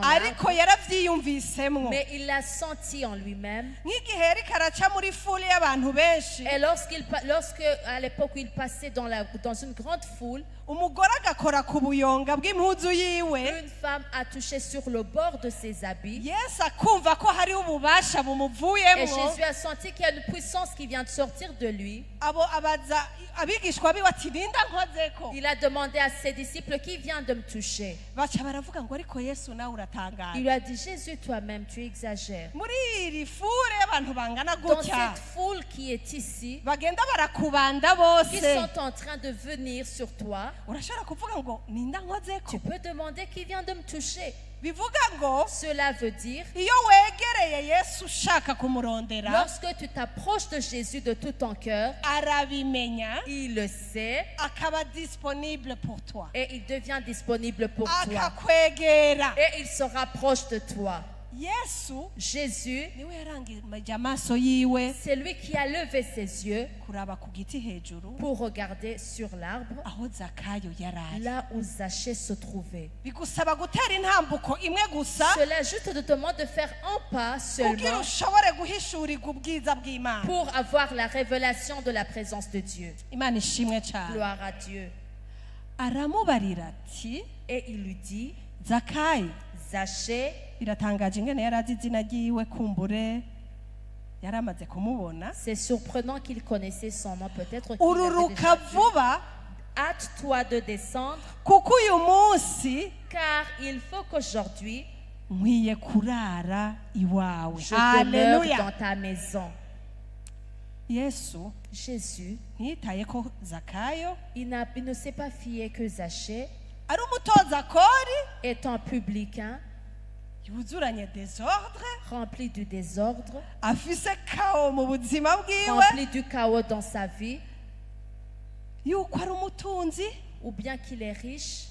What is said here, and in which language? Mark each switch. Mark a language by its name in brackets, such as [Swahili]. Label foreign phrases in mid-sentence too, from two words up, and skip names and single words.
[Rundi] ariko [French] l'arbre, [Rundi] yaravyiyumvisemwo. [French] mais il l'a senti en lui-même. [Rundi] Nk'igihe yariko araca muri fule y'abantu benshi, [French] Et lorsque à l'époque où il passait dans une grande foule, [Rundi] umugore agakora ku buyonga bw'impuzu yiwe, [French] une femme a touché sur le bord de ses habits. [Rundi] Yesu akumva ko hariho hariho ububasha [French] Et [Rundi] bumuvuyemwo [French] Jésus a senti qu'il y a une puissance qui vient de sortir de lui. [Rundi] abo abaza abigishwa biwe ati ninda nkozeko [French] Il a demandé à ses disciples qui vient de me toucher. [Rundi] baca baravuga ngo ariko Yesu nawe [French] Il [Rundi] uratangaje [French] lui a dit, Jésus, toi-même, tu exagères. [Rundi] muri iri fure y'abantu bangana [French] Dans [Rundi] gutya [French] cette foule qui est ici, [Rundi] bagenda barakubanda [French] qui [Rundi] bose [French] sont en train de venir sur toi, [Rundi] urashobora kuvuga ngo ninda nkozeko [French] tu peux demander qui vient de me toucher. [Rundi] bivuga ngo [French] Cela veut dire, [Rundi] iyo wegereye Yesu ushaka kumurondera [French] lorsque tu t'approches de Jésus de tout ton cœur, [Rundi] arabimenya [French] il le sait [Rundi] akaba [French] disponible pour toi et il devient disponible pour toi. [Rundi] akakwegera [French] Et il se rapproche de toi. [Rundi] Yesu [French] Jésus, [Rundi] niwe yarangije amaso yiwe [French] c'est lui qui a levé ses yeux [Rundi] kuraba ku giti hejuru [French] pour regarder sur l'arbre, [Rundi] aho Zakayo yaraye [French] là où Zachée se trouvait. [Rundi] bigusaba gutera intambuko imwe gusa [French] Cela juste te demande de faire un pas [Rundi] kugira [French] seulement [Rundi] ushobore guhishurirwa ubwiza bw'Imana [French] pour avoir la révélation de la présence de Dieu. [Rundi] Imana ishimwe cyane [French] Gloire à Dieu. [Rundi] aramubarira ati [French] Et il lui dit, [Rundi] Zakayo [French] Zachée, [Rundi] biratangaje ingene yari azi izina ryiwe kumbure yari amaze kumubona [French] c'est surprenant qu'il connaissait son nom, peut-être qu'il l'avait [Rundi] ururuka [French] déjà vu. [Rundi] vuba [French] Hâte-toi de descendre, [Rundi] kuko uyu munsi [French] car il faut qu'aujourd'hui, [Rundi] nkwiye kurara iwawe [French] je demeure [Rundi] haleluya [French] dans ta maison. [Rundi] Yesu [French] Jésus, [Rundi] ntiyitaye ko Zakayo [French] il ne s'est pas fié que Zachée, [Rundi] ari umutoza kori [French] étant publicain, [Rundi] yuzuranye desordre [French] rempli du désordre, [Rundi] afise kao mu buzima bwiwe [French] rempli du chaos dans sa vie, [Rundi] yuko ari umutunzi [French] ou bien qu'il est riche,